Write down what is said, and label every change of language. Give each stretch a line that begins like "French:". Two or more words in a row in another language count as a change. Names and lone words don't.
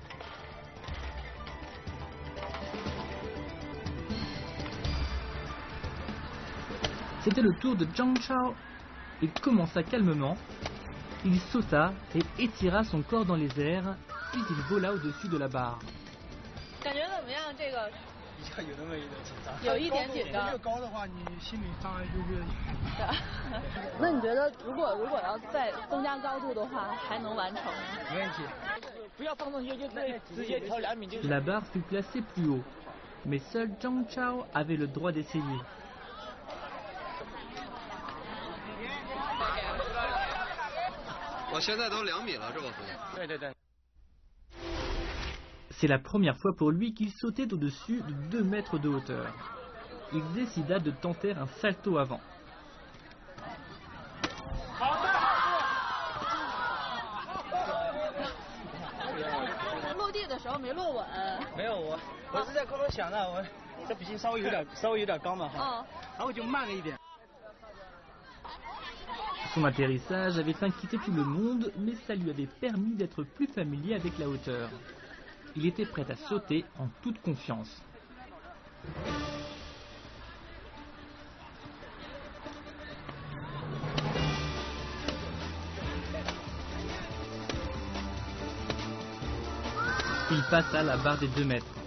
French: C'était le tour de Zhang Chao. Il commença calmement. Il sauta et étira son corps dans les airs, puis il vola au-dessus de la barre.
Chinese: 感觉怎么样？这个有那么一点紧张，有一点紧张。越高的话，你心理障碍就越。那你觉得，如果要再增加高度的话，还能完成吗？没问题。不要放上去就直接调2米就。
French: La barre fut placée plus haut, mais seul Zhang Chao avait le droit d'essayer. C'est la première fois pour lui qu'il sautait au-dessus de 2 mètres de hauteur. Il décida de tenter un salto avant.
Chinese: 落地的时候没落稳。没有，我是在空中想的，我这毕竟稍微有点高嘛哈，然后就慢了一点。
French: Son atterrissage avait inquiété tout le monde, mais ça lui avait permis d'être plus familier avec la hauteur. Il était prêt à sauter en toute confiance. Il passa la barre des 2 mètres.